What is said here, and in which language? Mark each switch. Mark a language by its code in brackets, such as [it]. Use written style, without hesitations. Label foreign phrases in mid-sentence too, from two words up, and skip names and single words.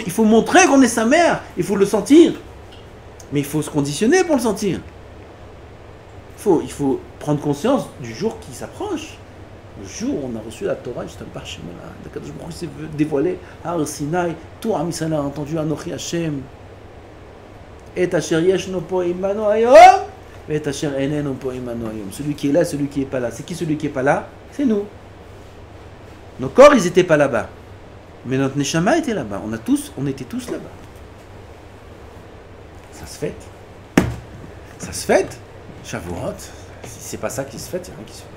[fr] Il faut montrer qu'on est sa mère. Il faut le sentir. Mais il faut se conditionner pour le sentir. Il faut prendre conscience du jour qui s'approche. Le jour où on a reçu la Torah, juste un parchemin. [he] קדוש ברוך הוא [fr] s'est dévoilé à Har Sinai. Tout Am Yisraël a entendu [he] אנכי השם. ואת אשר ישנו פה עמנו היום. ואת אשר איננו פה עמנו היום. [fr] Celui qui est là, celui qui n'est pas là. C'est qui celui qui n'est pas là? C'est nous. Nos corps, ils n'étaient pas là-bas. Mais notre Neshama était là-bas. On était tous là-bas. Ça se fête. Ça se fête. Shavuot. Si c'est pas ça qui se fête, il n'y a rien qui se fête.